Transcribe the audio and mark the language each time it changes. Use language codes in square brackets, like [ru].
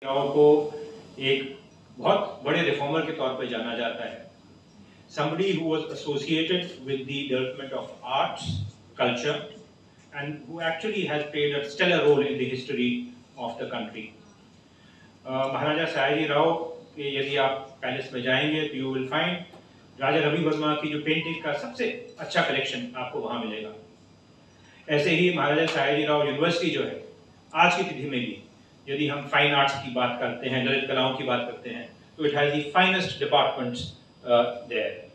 [hi] राव को एक बहुत बड़े रिफॉर्मर के तौर पर जाना जाता है. [en] Somebody who was associated with the development of arts, culture, and who actually has played a stellar role in the history of the country. [hi] महाराजा सयाजी राव के यदि आप पैलेस में जाएंगे तो [en] you will find [hi] Raja Ravi Varma की जो पेंटिंग का सबसे अच्छा कलेक्शन आपको वहां मिलेगा. ऐसे ही महाराजा सयाजी राव यूनिवर्सिटी जो है आज की तिथि में भी यदि हम फाइन आर्ट्स की बात करते हैं, ललित कलाओं की बात करते हैं, तो [en] It has the finest departments there.